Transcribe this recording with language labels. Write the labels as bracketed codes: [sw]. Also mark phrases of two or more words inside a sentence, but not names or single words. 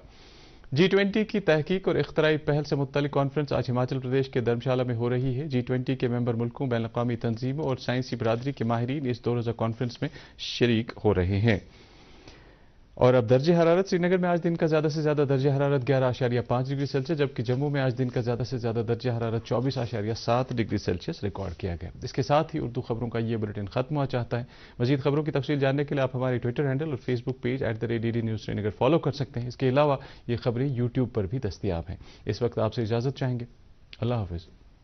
[ur] G20 کی تحقیق اور اختراعی پہل سے متعلق کانفرنس آج ہماچل پردیش کے دھرمشالہ میں ہو رہی ہے۔ G20 کے ممبر ملکوں، بین الاقوامی تنظیموں اور سائنسی برادری کے ماہرین اس 2 روزہ کانفرنس میں شریک ہو رہے ہیں۔ اور اب درجہ حرارت سری نگر میں آج دن کا زیادہ سے زیادہ درجہ حرارت 11.5 ڈگری سیلسیس، جبکہ جموں میں آج دن کا زیادہ سے زیادہ درجہ حرارت 24.7 ڈگری سیلسیس ریکارڈ کیا گیا۔ اس کے ساتھ ہی اردو خبروں کا یہ بلیٹن ختم ہوا چاہتا ہے۔ مزید خبروں کی تفصیل جاننے کے لیے آپ ہمارے ٹویٹر ہینڈل اور فیس بک پیج @DD News سری نگر فالو کر سکتے ہیں۔ اس کے علاوہ یہ خبریں YouTube پر بھی دستیاب ہیں۔ اس وقت آپ سے اجازت چاہیں گے۔ اللہ حافظ۔